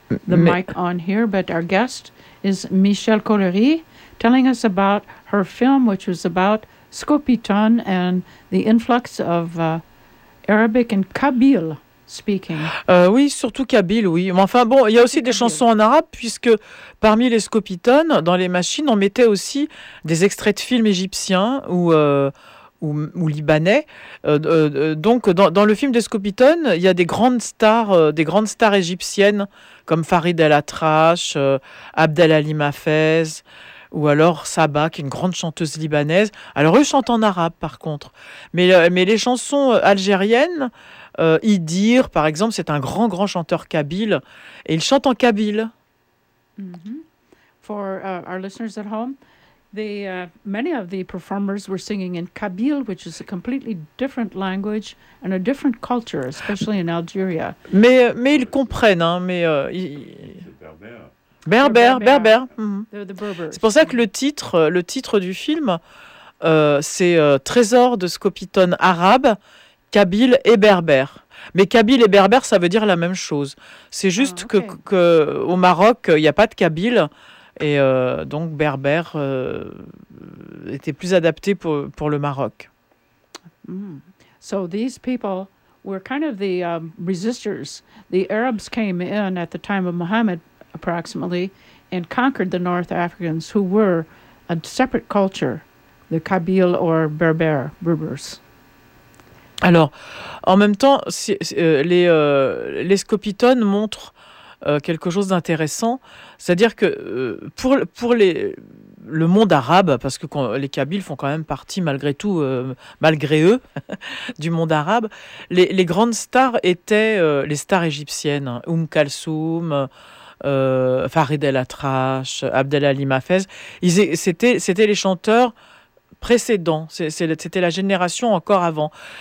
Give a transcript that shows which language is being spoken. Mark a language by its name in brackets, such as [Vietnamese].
[English] The mic on here, but our guest is Michelle Colery telling us about her film, which was about Scopitone and the influx of Arabic and Kabyle speaking. [French] Oui, surtout Kabyle, oui. Mais enfin, bon, il y a aussi des chansons en arabe, puisque parmi les Scopitone, dans les machines, on mettait aussi des extraits de films égyptiens ou libanais. Donc, dans le film des Scopitone, il y a des grandes stars égyptiennes, comme Farid El Atrache, Abdelali Mahfez, ou alors Saba, qui est une grande chanteuse libanaise. Alors, eux chantent en arabe, par contre. Mais les chansons algériennes, Idir, par exemple, c'est un grand, grand chanteur kabyle, et il chante en kabyle. Mm-hmm. [English] For our listeners at home, many of the performers were singing in kabyle, which is a completely different language and a different culture, especially in Algeria. [French] Mais ils comprennent, hein, mais... Berbère. [English] The [French] c'est pour ça que le titre du film, c'est Trésor de Scopitone arabe, Kabyle et Berbère. Mais Kabyle et Berbère, ça veut dire la même chose. C'est juste qu'au Maroc, il n'y a pas de Kabyle. Et donc Berbère était plus adapté pour le Maroc. [English] So these people were kind of the resistors. The Arabs came in at the time of Muhammad, approximately, and conquered the North Africans, who were a separate culture, the Kabyle or Berbers. [French] Alors, en même temps, les Scopitone montrent quelque chose d'intéressant, c'est-à-dire que pour le monde arabe, parce que les Kabyles font quand même partie, malgré tout, malgré eux, du monde arabe, les grandes stars étaient les stars égyptiennes, Oum Kalsoum, Farid El Atrache, Abdelali Mahfez, c'était les chanteurs précédents, c'était la génération encore avant.